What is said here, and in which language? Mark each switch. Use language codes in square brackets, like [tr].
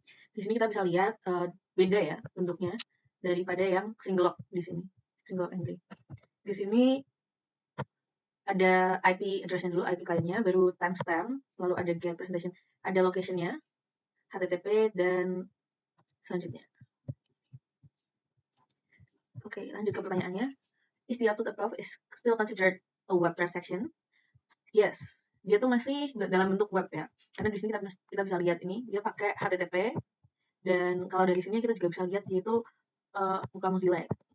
[id] Di sini kita bisa lihat beda ya bentuknya daripada yang single log di sini, single log entry. Di sini ada IP address-nya dulu, IP kliennya, baru timestamp, lalu ada get presentation, ada location-nya, HTTP, dan selanjutnya. Oke, lanjut ke pertanyaannya. [en] Is the output above is still considered a web transaction? [id] Yes, dia tuh masih dalam bentuk web ya. Karena di sini kita bisa lihat ini, dia pakai HTTP, dan kalau dari sini kita juga bisa lihat dia itu bukan Mozilla ya.